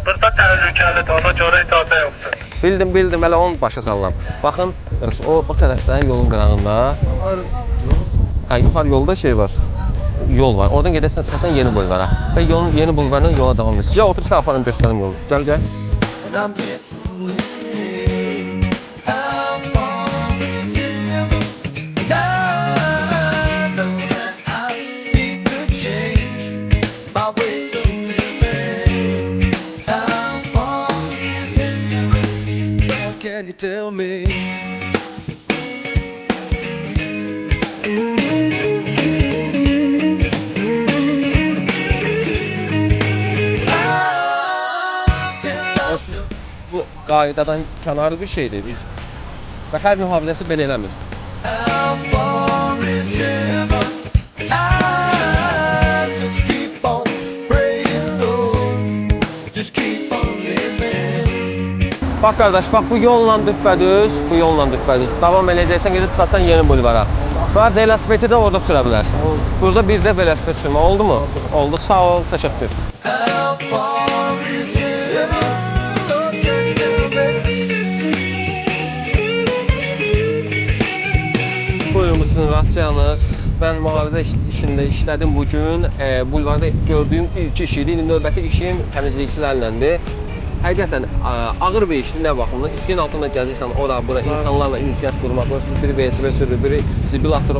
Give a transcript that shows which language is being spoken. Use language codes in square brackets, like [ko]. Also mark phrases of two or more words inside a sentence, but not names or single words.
[az] Burada təhlükəlidir, ona görə icazə yoxdur. Bildim, hələ onu başa salıram. Baxın, o tərəfdən yolun qırağında. Hə, yuxarı yolda şey var. Yol var. Oradan gedərsən, çıxasan yeni bulvara. Və yolun yeni bulvarından yola davam edirsən. Sizə otursa aparım göstərim yolu. Gəl. [en] And I'm getting weak. How far is it? And I know that I need to change my ways of living. How far is it? Well, can you tell me? [az] Bu qaydadan kənarlı bir şeydir. Biz vətən mühafizəsi belə eləmir. [en] How far is heaven? I just keep on praying, Lord. Just keep on living. [az] Bax qardaş, bax bu yolla düppədüz, Davam eləyəcəksən, gedib çıxasan yeni bulvara. Var velosipedi də orada sürə bilərsən. Burada bir də velosiped sürmə, oldu mu? Oldu, sağ ol, təşəkkür. [en] How far is heaven? Lord, can you tell me? [az] Buyurmuşsun, rahatçayınız. Mən mühafizə işində işlədim bugün. Bulvarda gördüyüm ilk iş idi. Növbəti işim təmizlikçilərləndir. Həqiqətən ağır bir işdir, nə baxımdan? İskin altında gəzirsən, ora, bura, insanlarla ünsiyyət qurmaq, biri VSB sürür, biri zibil atır.